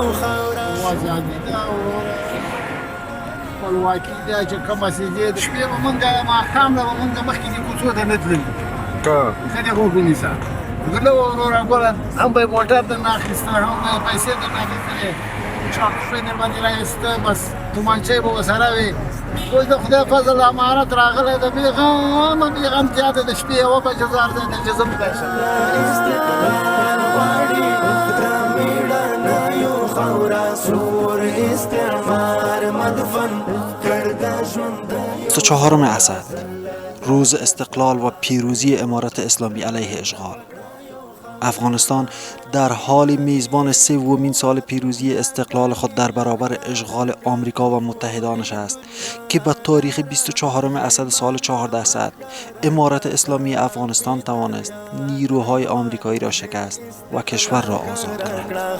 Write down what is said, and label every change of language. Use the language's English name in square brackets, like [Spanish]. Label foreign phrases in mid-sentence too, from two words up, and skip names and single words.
[Pashto] ازادي ده او خپلواکي ده چې کومه سیدې د شپې به مونږ ماښام به مونږ مخکې دې کوڅو ته نه تللو ښه دې خوب ونیسه غله وروره ګوره هم به یې موټر درنه اخیسته هم به یې پیسې درنه اخیستلې چاقوشۍ در باندې رایسته بس تومانچه به ورسره وي. اوس د خدای فضل امانت راغلی ده بېغمه بېغمتیا ده د شپې یوه بجه زار دی د جزم دی [Persian] چهارم اسد، روز استقلال و پیروزی امارت اسلامی علیه اشغال. افغانستان در حال میزبان سومین سال پیروزی استقلال خود در برابر اشغال آمریکا و متحدانش است که به تاریخ 24 اسد سال 1400 امارت اسلامی افغانستان توانست نیروهای آمریکایی را شکست و کشور را آزاد کند.